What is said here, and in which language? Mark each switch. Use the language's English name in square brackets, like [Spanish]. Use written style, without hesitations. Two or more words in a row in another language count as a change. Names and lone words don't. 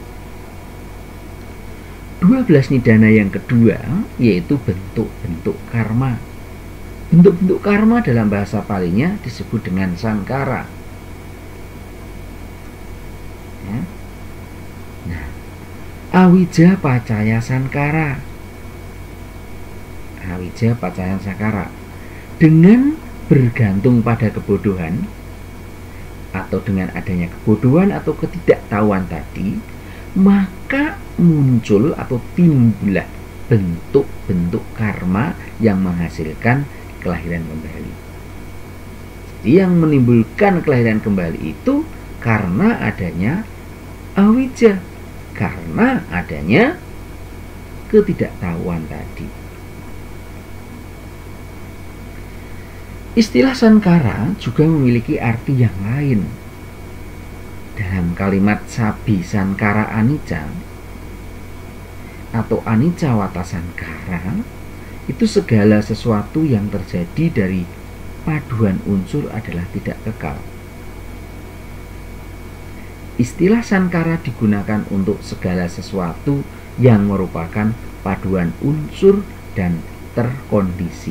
[Indonesian] 12 nidana yang kedua yaitu bentuk-bentuk karma. Bentuk-bentuk karma dalam bahasa Palinya disebut dengan sankara. Ya. Nah, [Pali] awija pacaya sankara. Awija pacaya sankara. [Indonesian] Dengan bergantung pada kebodohan atau dengan adanya kebodohan atau ketidaktahuan tadi, maka muncul atau timbullah bentuk-bentuk karma yang menghasilkan kelahiran kembali. Jadi yang menimbulkan kelahiran kembali itu karena adanya awija, karena adanya ketidaktahuan tadi. Istilah sankara juga memiliki arti yang lain. Dalam kalimat [Pali] sabi sankara anicca [Indonesian] atau [Pali] anicca wata sankara, [Indonesian] itu segala sesuatu yang terjadi dari paduan unsur adalah tidak kekal. Istilah sankara digunakan untuk segala sesuatu yang merupakan paduan unsur dan terkondisi.